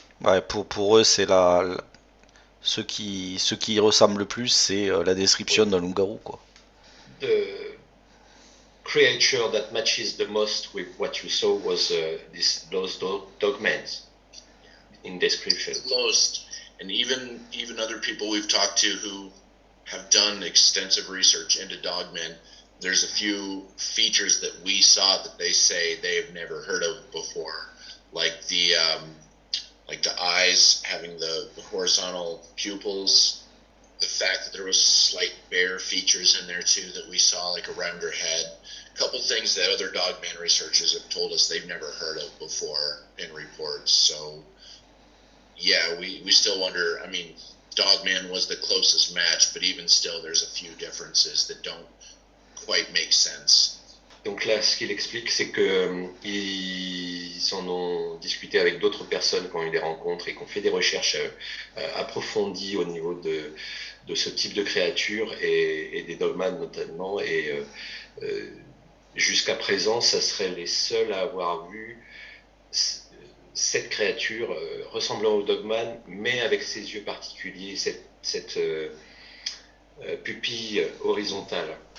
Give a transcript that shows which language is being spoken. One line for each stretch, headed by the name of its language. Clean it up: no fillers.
French: Ouais, pour eux, c'est ce qui ressemble le plus, c'est la description d'un loup-garou, quoi.
English: The creature that matches the most with what you saw was those dogmen in description. Most, and even other people we've talked to who have done extensive research into dogmen, there's a few features that we saw that they say they've never heard of before, like the eyes having the horizontal pupils, the fact that there was slight bear features in there too that we saw, like around her head. A couple things that other dogman researchers have told us they've never heard of before in reports. So yeah, we still wonder. I mean, Dogman was the closest match, but even still, there's a few differences that don't quite make sense.
French: Donc là, ce qu'il explique, c'est que ils en ont discuté avec d'autres personnes qui ont eu des rencontres et qui ont fait des recherches approfondies au niveau de ce type de créature et des dogman notamment. Et jusqu'à présent, ça serait les seuls à avoir vu cette créature ressemblant au dogman, mais avec ses yeux particuliers, cette pupille horizontale.